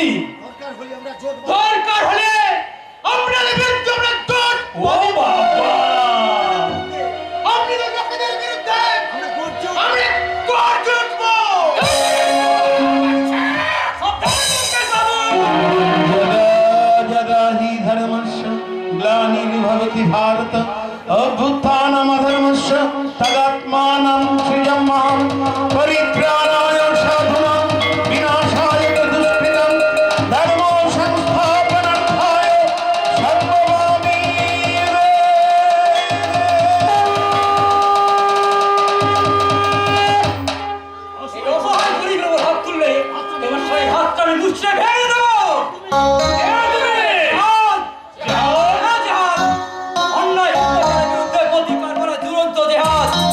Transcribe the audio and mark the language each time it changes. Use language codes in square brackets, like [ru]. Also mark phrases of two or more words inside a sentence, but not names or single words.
[bn] দরকার হলে আমরা জোট বাঁধবো। দরকার হলে আপনাদের বিরুদ্ধে আমরা দৌড় ও বাবা, আপনাদের লোকেদের বিরুদ্ধে আমরা গর্জে উঠবো। আমরা গর্জে উঠবো। সাবধানে বাবু। [sa] जगा ही धर्मस्य ग्लानिर्भवति भारत अभ्युत्थानमधर्मस्य तदात्मानं सृजम्यहं परित्राणाय साधूनां विनाशाय च दुष्कृतं धर्म संस्थापनार्थाय सर्वभावि [bn] এই অসহায় গরিবের উপর হাত তুললে তোমার সেই হাতটা আমি মুছে ভেঙে দেবো। যাও না জাহাজ, অন্যায় অত্যাচারের বিরুদ্ধে প্রতিকার করা দুরন্ত জাহাজ।